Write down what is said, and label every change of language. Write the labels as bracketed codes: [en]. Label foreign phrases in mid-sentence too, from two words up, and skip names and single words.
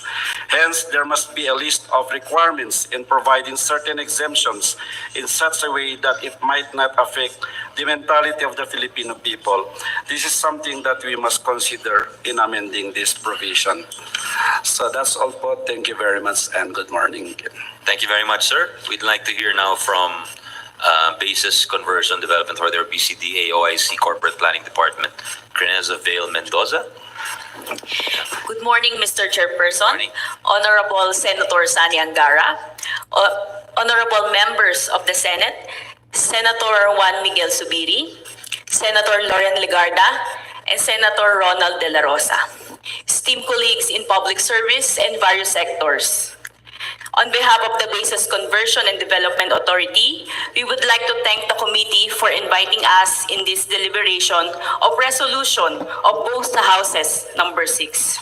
[en] Hence, there must be a list of requirements in providing certain exemptions in such a way that it might not affect the mentality of the Filipino people. This is something that we must consider in amending this provision. So that's all po. Thank you very much and good morning. Thank you very much, sir. We'd like to hear now from Basis Conversion Development or their BCDA OIC Corporate Planning Department, Creneza Vale Mendoza. Good morning, Mr. Chairperson, Honorable Senator Sani Angara, Honorable Members of the Senate, Senator Juan Miguel Zubiri, Senator Loren Legarda, and Senator Ronald De La Rosa, esteemed colleagues in public service and various sectors. On behalf of the Basis Conversion and Development Authority, we would like to thank the committee for inviting us in this deliberation of resolution of both the Houses number 6.